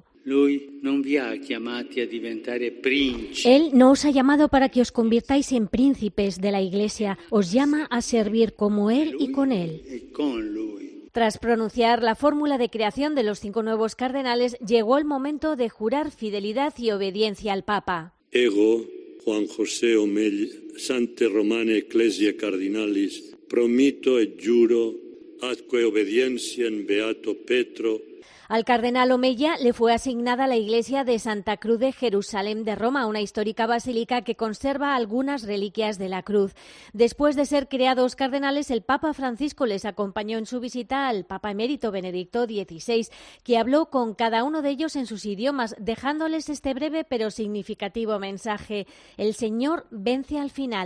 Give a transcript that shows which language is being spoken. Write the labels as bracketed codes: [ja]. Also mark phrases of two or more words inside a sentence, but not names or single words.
[es] Él no os ha llamado para que os convirtáis en príncipes de la Iglesia, os llama a servir como Él y con Él. Tras pronunciar la fórmula de creación de los 5 nuevos cardenales, llegó el momento de jurar fidelidad y obediencia al Papa. [la] Ego, Juan José Omella, Sante Romane Ecclesia Cardinalis, promito et juro atque obedienciem Beato Petro. [es] Al cardenal Omella le fue asignada la iglesia de Santa Cruz de Jerusalén de Roma, una histórica basílica que conserva algunas reliquias de la cruz. Después de ser creados cardenales, el Papa Francisco les acompañó en su visita al Papa emérito Benedicto XVI, que habló con cada uno de ellos en sus idiomas, dejándoles este breve pero significativo mensaje: el Señor vence al final.